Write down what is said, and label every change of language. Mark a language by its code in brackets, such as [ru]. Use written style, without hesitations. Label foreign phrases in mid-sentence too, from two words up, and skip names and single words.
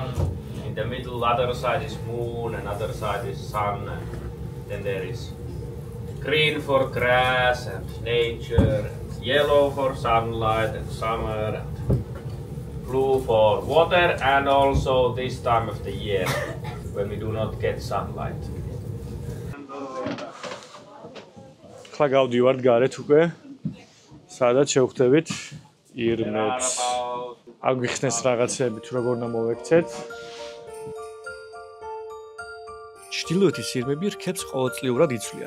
[en] In the middle, other side is moon, and other side is sun, and then there is green for grass and nature, yellow for sunlight and summer, and blue for water, and also this time of the year when we do not get sunlight. [ka] ხლა გავდივართ გარეთ უკვე, სადაც შევხვდებით ირმებს. აგვიხსნეს რაღაცები თუ როგორ უნდა მოვექცეთ. ჩრდილოეთის ირმები რქებს ყოველწლიურად იცვლიან.